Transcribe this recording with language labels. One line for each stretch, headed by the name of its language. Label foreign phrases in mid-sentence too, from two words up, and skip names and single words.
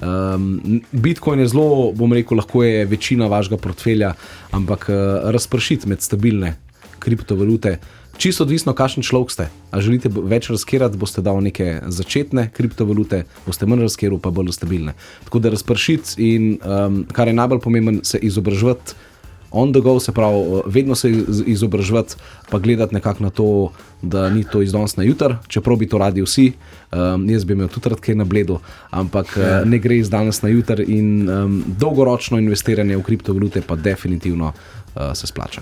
Slovenian: Bitcoin je zelo, bom rekel, lahko je večina vašega portfelja, ampak razpršiti med stabilne kriptovalute, čisto odvisno, kakšen človek ste. A želite več razkirati, boste dal neke začetne kriptovalute, boste manj razkirali, pa bolj stabilne. Tako da razpršiti in kar je najbolj pomemben, se izobraževati
English: on the go,
Slovenian: se pravi, vedno se izobraževati, pa gledati nekako na to, da ni to iz danes na jutr, čeprav bi to radi vsi, jaz bi imel tudi rad kaj na bledu, ampak ne gre iz danes na jutr in dolgoročno investiranje v kriptovalute pa definitivno se splača.